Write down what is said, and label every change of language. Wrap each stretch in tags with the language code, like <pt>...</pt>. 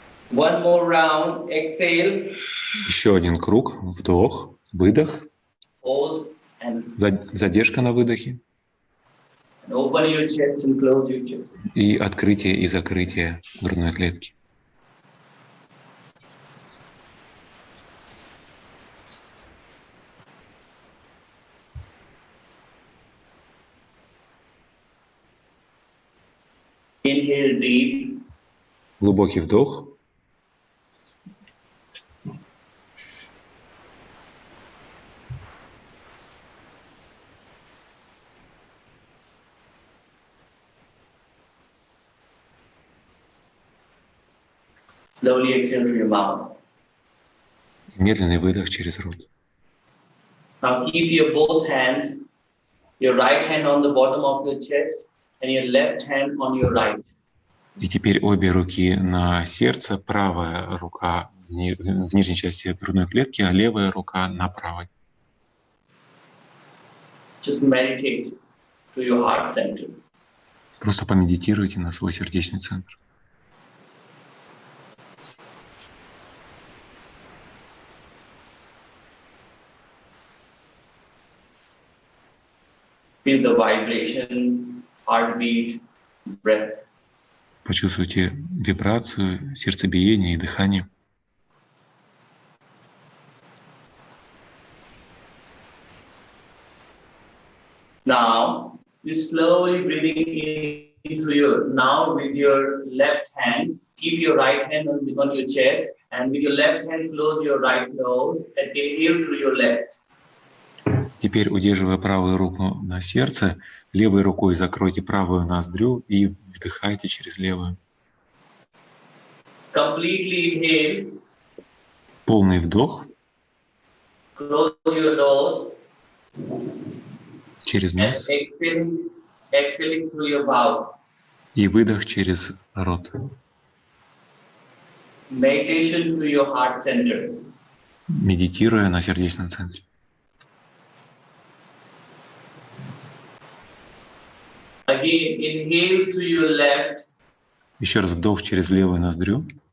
<en>One more round. Exhale.</en> <ru>Еще один круг. Вдох, выдох.</ru> <en>Hold and</en> <ru>Задержка на выдохе.</ru> <en>open your chest and close your chest.</en> <ru>И открытие и закрытие грудной клетки.</ru> <en>Inhale deep.</en> <ru>Глубокий вдох.</ru> <en>Slowly exhale through your mouth.</en> <ru>Медленный выдох через рот.</ru> <en>Now keep your both hands, your right hand on the bottom of your chest and your left hand on your right.</en> <ru>И теперь обе руки на сердце, правая рука в нижней части грудной клетки, а левая рука на правой.</ru> <en>Just meditate to your heart center.</en> <ru>Просто помедитируйте на свой сердечный центр.</ru> <en>Feel the vibration, heartbeat, breath.</en> <ru>Почувствуйте вибрацию, сердцебиение и дыхание.</ru> <en>Now, you slowly breathing in through your, now with your left hand, keep your right hand on your chest and with your left hand close your right nose and inhale through your left.</en> <ru>Теперь, удерживая правую руку на сердце, левой рукой закройте правую ноздрю и вдыхайте через левую.</ru> <en>Completely inhale.</en> <ru>Полный вдох.</ru> <en>Close your nose.</en> <ru>Через</ru> <en>And</en> <ru>нос.</ru> <en>exhaling through your mouth.</en> <ru>И выдох через рот.</ru> <en>Meditation to your heart center.</en> <ru>Медитируя на сердечном центре.</ru> <en>Again, inhale through your left.</en> <ru>Еще раз вдох через левую ноздрю.</ru>